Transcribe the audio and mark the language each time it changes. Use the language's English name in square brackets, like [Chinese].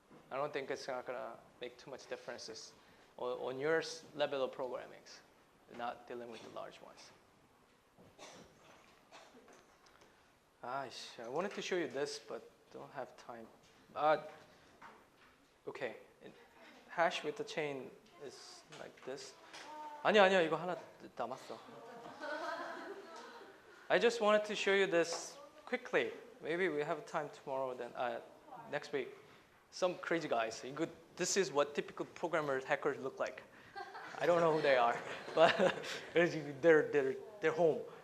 [English] I don't think it's not gonna make too much differences on your level of programming. You're not dealing with the large ones. I wanted to show you this, but don't have time. Okay, hash with the chain is like this. [Korean] 아니야, 이거 하나 남았어. [English] I just wanted to show you this quickly. Maybe we have time tomorrow, then next week. Some crazy guys. This is what typical programmers, hackers look like. I don't know who they are, but they're home.